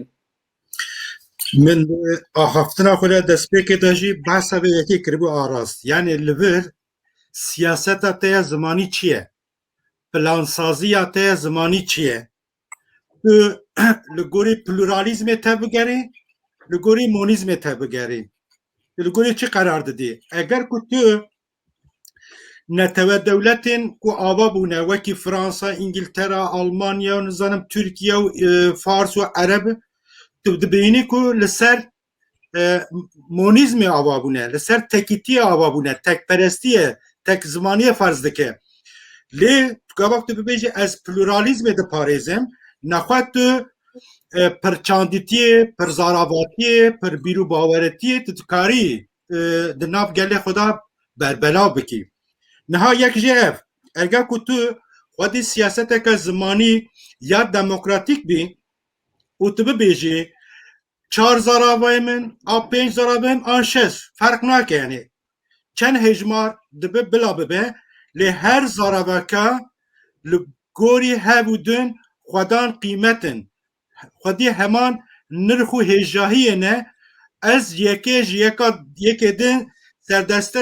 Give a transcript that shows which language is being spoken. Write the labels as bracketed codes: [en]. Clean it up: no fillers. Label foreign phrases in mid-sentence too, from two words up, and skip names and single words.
[ku] من هەفتنا خۆدا دەستپێکێ دەژی باسە بە یەکێ کردبوو ئاراست یعنی لەبر سیاسەتە تەیە زمانی چییە پلانسازیە تەیە زمانی چییە لە گۆری پلورالیزمێ تە بگەری لە گۆری مۆنیزمێ تە بگەری لە گۆری چی قەرار دەدی ئەگەر کو تو نەتەوە دەولەتێن و ئاوا بوونە وەکی فرانسا ئینگلتەرا ئەڵمانیا و نزانم تورکیا و فارس و عەرەب دبینی کو لەسەر مۆنیزمی ئاوا بوونە لەسەر تەکیتیە ئاوا بوونە تەکپەرستیە تەک زمانیە فەرز دەکە لێ گاوەک تو ببێژی ئەس پلورالیزمێ دەپارێزم نەخوات تو پرچاندیتیە پرزاراڤاتیە پر بیرو باوەرەتیە تکاری دناف گەلێ خۆدا بەربەلاو بکی نها یەک ژێ ئەف ئەگەر کو تو خودی سیاسەتێکە زمانی یا دەمۆکراتیک بی و tu bibêjî 4 zaravayê min a 5 zaravayê min an 6 ferq nake yani çend hejmar dibe bila bibe lê her zaraveka li gorî hev û din xwedan qîmetin xwedî heman nirx û hêjahiyê ne ez yekê ji yekê din serdestir